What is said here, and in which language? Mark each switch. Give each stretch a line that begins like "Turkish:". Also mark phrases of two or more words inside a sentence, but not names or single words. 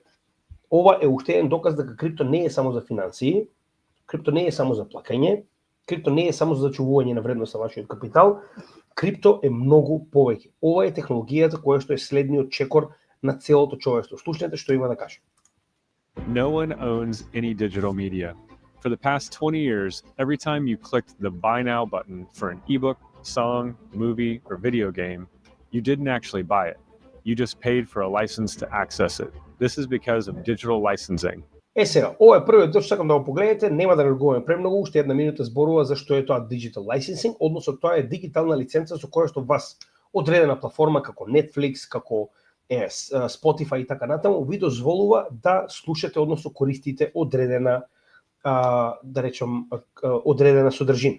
Macedonian: Ова е уште еден доказ дека крипто не е само за финансии, крипто не е само за плакање, крипто не е само за зачувување на вредност на вашиот капитал, крипто е многу повеќе. Ова е технологијата која што е следниот чекор на целото човештво. Слушнете што има да каже.
English: No one owns any digital media. For the past 20 years, every time you clicked the buy now button for an ebook, song, movie, or video game, you didn't actually buy it. You just paid for a license to access it. This is because of digital licensing.
Macedonian: Сега, ова е првиот дел што сакам да го погледнете, нема да разговараме премногу, уште една минута зборува за што е тоа
English: digital licensing,
Macedonian: односно тоа е дигитална лиценца со која што вас одредена платформа како Netflix, како Spotify и така натаму ви дозволува да слушате, односно користите одредена да речем одредена содржина.